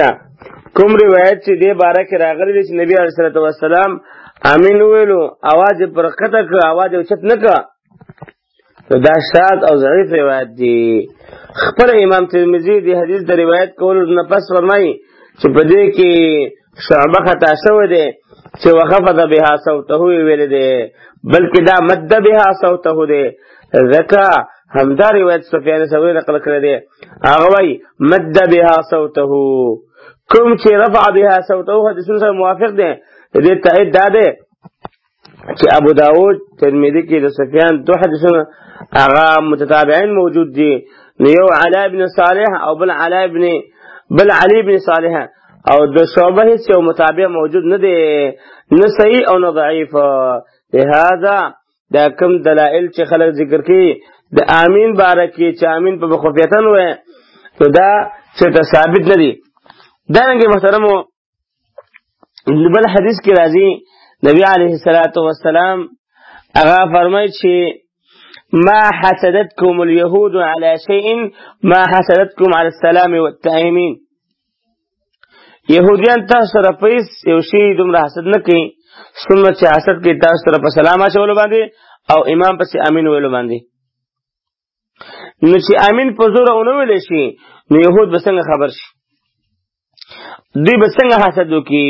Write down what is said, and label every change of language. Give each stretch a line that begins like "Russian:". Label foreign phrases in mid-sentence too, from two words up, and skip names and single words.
Pashto: کوم روایت چې دې باره کې راغلی دی چې نبی
Arabic: علیه الصلاۃ والسلام
Pashto: امین ویلو اواز یې پر ښکته کړه، اواز یې اوچت نه کړه، دا شاذ او ضعیف روایت دی. خپل امام ترمذی دې حدیث د روایت کولو نه پس فرمایي چې په دې کې شعبه خطا شوی دی چې
Arabic: وخفض بها صوته
Pashto: ویل دی، بلکې دا
Arabic: مد بها صوته
Pashto: دی، ځکه همدا روایت سفیان ثوری نقل کړی دی. هغه وایي
Arabic: مد بها صوته،
Pashto: کوم چې
Arabic: رفع بها صوته
Pashto: حدیثونو سره موافق دی. دې تایید دا دی چې ابو داود ترمذی کې د سفیان دو حدیثونه هغه متتابعین موجود دي، نو یو علی بن صالح او بل علی بن صالح، او د شعبه هیڅ یو متابع موجود نه دی، نه صحیح او نه ضعیف. لہذا دا کوم دلائل چې خلک ذکر کوي د امین باره کې چې امین په خفیتن وایي نو دا چېرته ثابت نه دي. دارنګې محترمو بل حدیث کې راځي نبی
Arabic: علیه الصلاۃ والسلام
Pashto: هغه فرمایي چې
Arabic: ما حسدتكم اليهود على شيء ما حسدتكم على السلام والتأمين.
Pashto: يهوديان تاسو سره په یو شي دومره حسد نه کوي څومره چې حسد کوي تاسو سره په سلام اچولو باندې او امام پسې امین ویلو باندې. نو چې امین په زوره ونه ویلی شي نو یهود به څنګه خبر شي، دوی به څنګه حسد وکړي؟